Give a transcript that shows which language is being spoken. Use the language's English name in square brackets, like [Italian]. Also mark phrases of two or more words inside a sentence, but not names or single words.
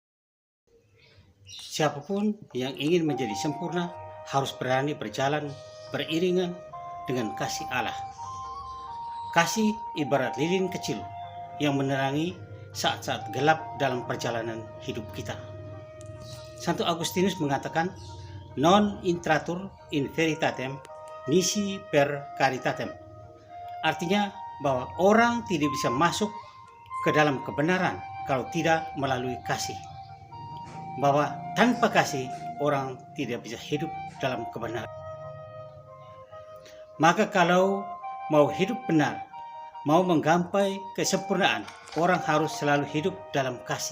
[Indonesian] Siapapun yang ingin menjadi sempurna harus berani berjalan beriringan dengan kasih Allah. Kasih ibarat lilin kecil yang menerangi saat-saat gelap dalam perjalanan hidup kita. Santo Agustinus mengatakan, [Latin] non intratur in veritatem nisi per caritatem. [Indonesian] Artinya bahwa orang tidak bisa masuk ke dalam kebenaran kalau tidak melalui kasih. Bahwa tanpa kasih orang tidak bisa hidup dalam kebenaran. Maka kalau mau hidup benar, mau menggapai kesempurnaan, orang harus selalu hidup dalam kasih.